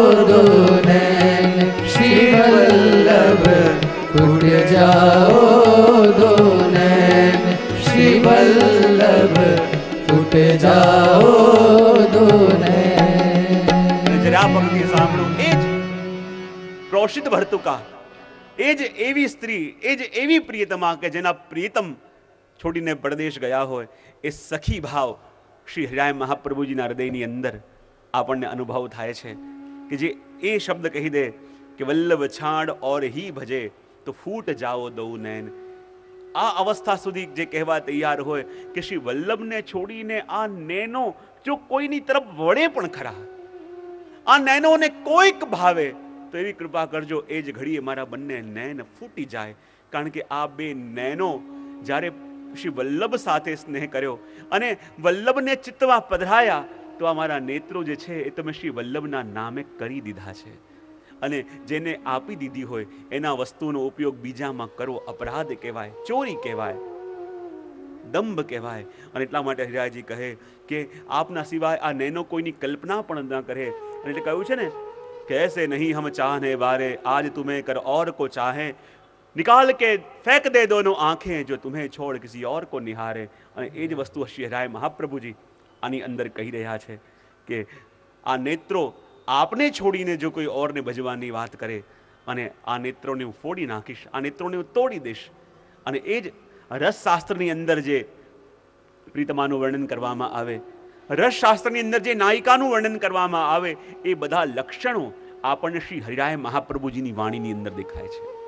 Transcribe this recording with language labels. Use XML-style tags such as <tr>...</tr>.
<hi>दो नैन, श्री वल्लभ फूट जाओ दो नैन, श्री वल्लभ फूट जाओ दो नैन.</hi> <gu>જરા પંક્તિ સાંભળો. એ જ પ્રોષિત ભર્તુકા, એ જ એવી સ્ત્રી, એ જ એવી પ્રિયતમા કે જેના પ્રિયતમ છોડીને પરદેશ ગયા હોય, એ સખી ભાવ શ્રી હરિરાય મહાપ્રભુજીના હૃદયની અંદર આપણને અનુભવ થાય છે કે જે એ શબ્દ કહી દે કે</gu> <hi>વલ્લભ છાડ ઓર હી ભજે તો ફૂટ જાઓ દો નૈન.</hi> <gu>આ અવસ્થા સુધી જે કહેવા તૈયાર હોય કે શ્રી વલ્લભને છોડીને આ નૈનો જો કોઈની તરફ વળે પણ ખરા, આ નૈનોને કોઈક ભાવે તો એવી કૃપા કરજો એ જ ઘડીએ મારા બંને નૈન ફૂટી જાય. કારણ કે આ બે નૈનો જ્યારે શ્રી વલ્લભ સાથે સ્નેહ કર્યો અને વલ્લભને ચિત્તમાં પધરાયા તો આ મારા નેત્રો જે છે એ તમે શ્રી વલ્લભના નામે કરી દીધા છે. અને જેને આપી દીધી હોય એના વસ્તુનો ઉપયોગ બીજામાં કરવો અપરાધ કહેવાય, ચોરી કહેવાય, દંભ કહેવાય. અને એટલા માટે હરિરાયજી કહે કે આપના સિવાય આ નૈનો કોઈની કલ્પના પણ ન કરે. અને એટલે કહ્યું છે ને કે</gu> <hi>ऐसे नहीं हम चाहने वाले, आज तुम्हें कर और को चाहे, निकाल के फेंक दे दोनों आंखें जो तुम्हें छोड़ किसी और को निहारे.</hi> <gu>અને એ જ વસ્તુ શ્રી હરિરાય મહાપ્રભુજી આની અંદર કહી રહ્યા છે કે આ નેત્રો આપને છોડીને જો કોઈ ઓરને ભજવાની વાત કરે અને આ નેત્રોને હું ફોડી નાખીશ, આ નેત્રોને હું તોડી દઈશ. અને એ જ રસશાસ્ત્રની અંદર જે પ્રીતમાનું વર્ણન કરવામાં આવે, રસશાસ્ત્રની અંદર જે નાયિકાનું વર્ણન કરવામાં આવે, એ બધા લક્ષણો આપણને શ્રી હરિરાય મહાપ્રભુજીની વાણીની અંદર દેખાય છે.</gu>